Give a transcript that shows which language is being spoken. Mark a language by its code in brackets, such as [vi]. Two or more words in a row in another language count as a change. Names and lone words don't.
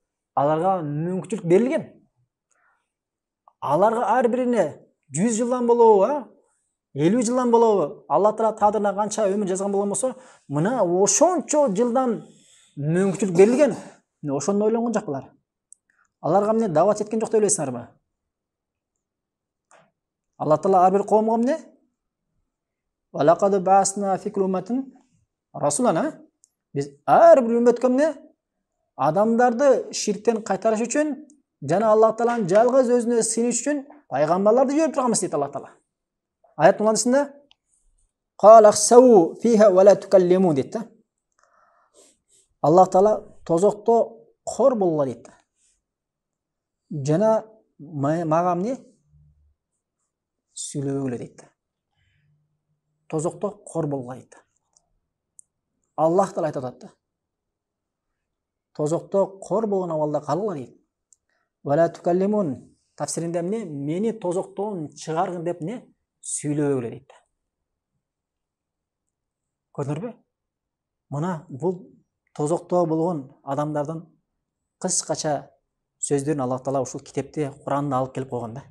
[ky] Жок, аларга мүмкүнчүлүк берилген. аларга ар бирине 100 жылдан болобу, 50 жылдан болобу, Алла Таала тадырына канча өмүр жазган болгон болсо, мына ошончо жылдан мүмкүнчүлүк берилген. Ошону ойлонгон жок булар. Аларга эмне дават жеткен жок деп ойлойсуңарбы? Алла Таала ар бир коомго эмне? [ar] ولقد بعثنا في كل أمة رسولا. [ky] Биз ар бир үммөткө эмне? Адамдарды ширктен кайтарыш үчүн жана Алла Тааланын жалгыз өзүнө сыйыныш үчүн пайгамбарларды жиберип турганбыз дейт Алла Таала. Аят мынасында [ar] قال اخسئوا فيها ولا تكلمون [ky] дейт. Алла Таала тозокто кор болгула дейт. Жана мага эмне? Сүйлөгүлө дейт. Тозокто кор болгула дейт. Аллах Таала айтып атат. Тозокто кор болгон абалда калгыла дейт. [ar] ولا تكلمون [ky] тафсиринде эмне? Мени тозоктон чыгаргын деп не? Сүйлөгүлө дейт. Көрдүңөрбү? Мына бул тозокто болгон адамдардын кыскача сөздөрүн Аллах Таала ушул китепти, Куранды алып келип койгон да.